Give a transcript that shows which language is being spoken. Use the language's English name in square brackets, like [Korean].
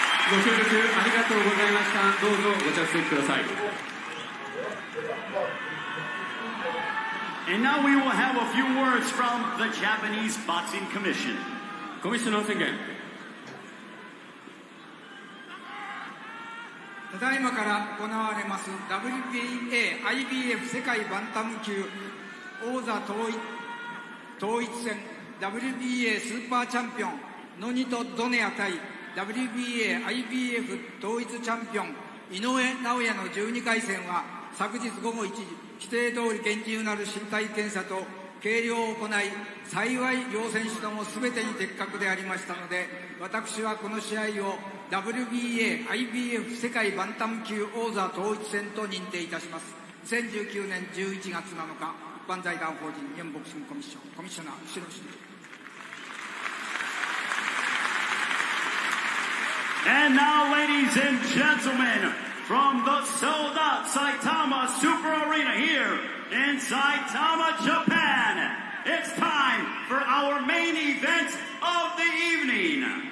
[Japanese] ご協力ありがとうございました。どうぞご着席ください。 [English] And now we will have a few words from the Japanese Boxing Commission. [Japanese] コミッショナー宣言。ただいまから行われます WBA IBF 世界バンタム級王座統一戦 WBA スーパーチャンピオンノニト・ドネア対 WBA IBF 統一チャンピオン井上尚弥の12回戦は昨日午後1時規定通り厳重なる身体検査と計量を行い幸い両選手とも全てに的確でありましたので私はこの試合を WBA IBF 世界バンタム級王座統一戦と認定いたします。 2019年11月7日一般財団法人日本ボクシングコミッションコミッショナー後ろ氏。 [English] And now, ladies and gentlemen, from the sold-out Saitama Super Arena here in Saitama, Japan, it's time for our main event of the evening.